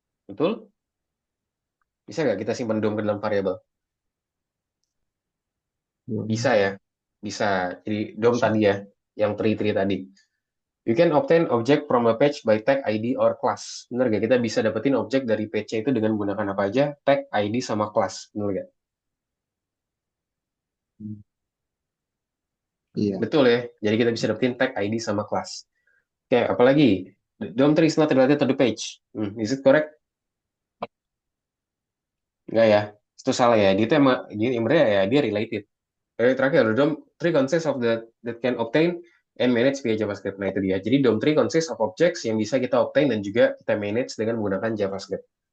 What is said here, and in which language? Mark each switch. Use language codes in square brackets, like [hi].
[id] Betul? Bisa nggak kita simpan DOM ke dalam variable? Bisa Belum. ya. Bisa. Jadi DOM Bisa. tadi ya, yang tree-tree tadi. [en] You can obtain object from a page by tag ID or class. [id] Bener gak? Kita bisa dapetin objek dari page itu dengan menggunakan apa aja? Tag, ID, sama class. Bener gak? Hmm. Iya. Betul ya. Jadi kita bisa dapetin tag, ID, sama class. Oke, apalagi? [en] The DOM tree is not related to the page. Is it correct? [id] Enggak ya. Itu salah ya. Dia itu emang, dia, sebenarnya ya, dia related. Terakhir, [en] the DOM tree consists of the that can obtain and manage via JavaScript. [id] Nah, itu dia. Jadi [en] DOM tree consists of objects [id] yang bisa kita obtain dan juga kita manage dengan menggunakan JavaScript.